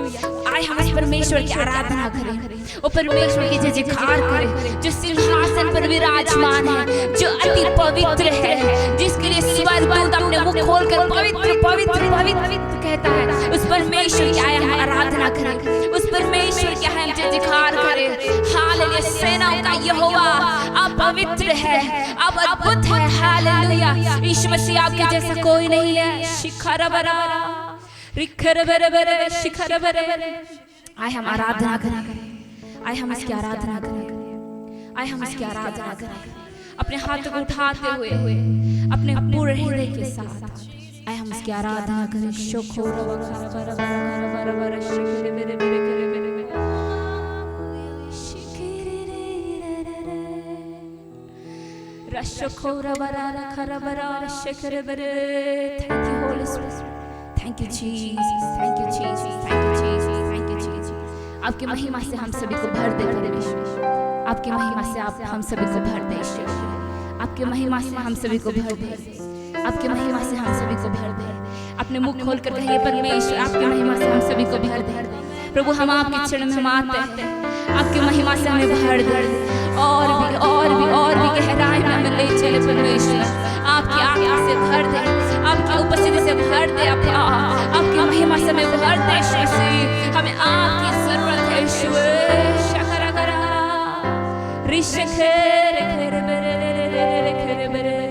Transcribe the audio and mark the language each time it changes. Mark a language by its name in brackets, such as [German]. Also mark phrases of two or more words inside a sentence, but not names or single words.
[Hindi] आए हम इस परमेश्वर की आराधना करें, वो परमेश्वर की जय जयकार करें जो सिंहासन पर विराजमान है, जो अति पवित्र है, जिसके लिए स्वर्गदूत अपने मुख खोलकर पवित्र पवित्र पवित्र कहता है। उस परमेश्वर की आए हम आराधना करें, उस परमेश्वर की हम जय जयकार करें। हालेलुया। सेनाओं का यहोवा आप पवित्र है, आप अद्भुत है। हालेलुया। यीशु मसीह आपके जैसा कोई नहीं है। शिखर बरा रिखर बरे बरे शिखर बरे। आए हम आराधना करें, आए हम इसकी आराधना करें, आए हम इसकी आराधना करें अपने हाथों को उठाते हुए अपने पूरे हृदय के साथ। आए हम इसकी आराधना करें। शोखोर बरा बरा बरा बरा शिखर बरे बरे करे बरे रशखोर बरा खर बरा शिखर बरे। [English] Thank you Holy Spirit, thank you Jesus, thank you Jesus, thank you Jesus, thank you Jesus. [Hindi] आपकी महिमा से हम सभी को भर दे परमेश्वर, आपकी महिमा से आप हम सभी को भर दे ईश्वर, आपकी महिमा से हम सभी को भर दे, आपकी महिमा से हम सभी को भर दे। अपने मुख खोल कर कहिए परमेश्वर आपकी महिमा से हम सभी को भर दे। प्रभु हम आपके चरण में आते हैं, आपकी महिमा से हमें भर दे, और भी और भी और भी गहराई में हमें ले चले परमेश्वर। आपकी आत्मा से भर दे, आपकी उपस्थिति से भर दे, आपकी महिमा से हमें भर दे ईश्वर। हमें आपकी जरूरत है ईश्वर। शकरा करा रिशखेर खेर बरे खेर बरे।